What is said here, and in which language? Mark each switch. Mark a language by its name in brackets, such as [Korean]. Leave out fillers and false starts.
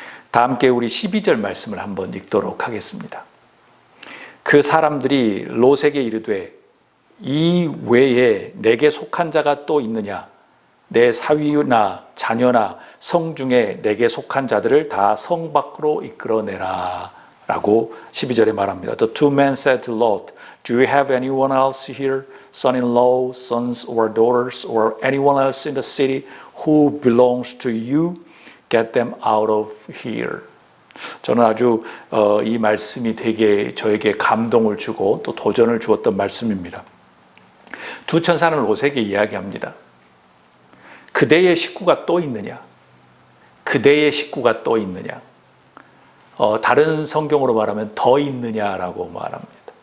[Korean] 다 함께 우리 12절 말씀을 한번 읽도록 하겠습니다. 그 사람들이 롯에게 이르되 이 외에 내게 속한 자가 또 있느냐? 내 사위나 자녀나 성 중에 내게 속한 자들을 다 성 밖으로 이끌어내라 라고 12절에 말합니다. [English] The two men said to Lot, Do you have anyone else here, son-in-law, sons or daughters, or anyone else in the city who belongs to you? Get them out of here. [Korean] 저는 아주 이 말씀이 되게 저에게 감동을 주고 또 도전을 주었던 말씀입니다. 두 천사는 롯에게 이야기합니다. 그대의 식구가 또 있느냐? 그대의 식구가 또 있느냐? 다른 성경으로 말하면 더 있느냐라고 말합니다.